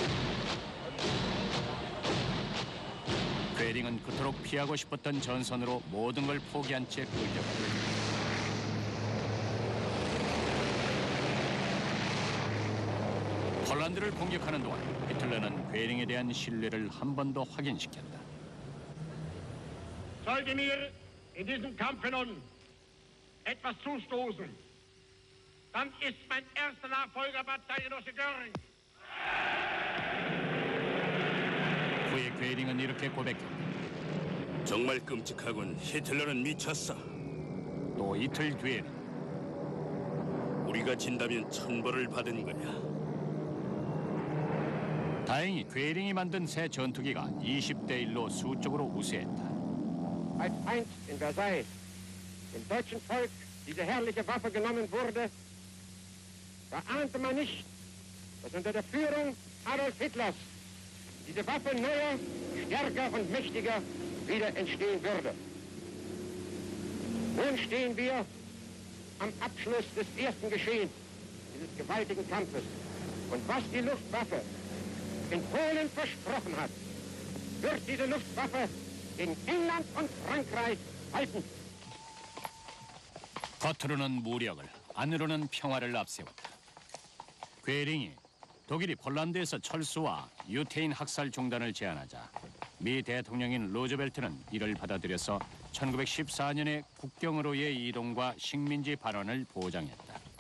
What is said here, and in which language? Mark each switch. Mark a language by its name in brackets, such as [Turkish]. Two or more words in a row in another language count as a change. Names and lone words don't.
[Korean] 괴링은 그토록 피하고 싶었던 전선으로 모든 걸 포기한 채 끌려갔다. 폴란드를 공격하는 동안 히틀러는 괴링에 대한 신뢰를 한 번 더 확인시켰다. [German] Sollte mir in diesem Kampf nun etwas zustoßen, dann ist mein erster Nachfolger Parteienosse Göring. [Korean] 후에 괴링은 이렇게 고백했다. 정말 끔찍하군. 히틀러는 미쳤어. 또 이틀 뒤에는 우리가 진다면 천벌을 받은 거야. 다행히 괴링이 만든 새 전투기가 20대 1로 수적으로 우세했다. [German] Als einst in Versailles dem deutschen Volk diese herrliche Waffe genommen wurde, da ahnte man nicht, dass unter der Führung Adolf Hitlers diese Waffe neuer, stärker und mächtiger wieder entstehen würde. Nun stehen wir am Abschluss des ersten Geschehens dieses gewaltigen Kampfes. Und was die Luftwaffe in Polen versprochen hat, wird diese Luftwaffe gegen England und Frankreich halten. [Korean] 겉으로는 무력을, 안으로는 평화를 앞세웠다. 괴링이 독일이 폴란드에서 철수와 유태인 학살 중단을 제안하자 미 대통령인 루즈벨트는 이를 받아들여서 1914년에 국경으로의 이동과 식민지 반환을 보장했다.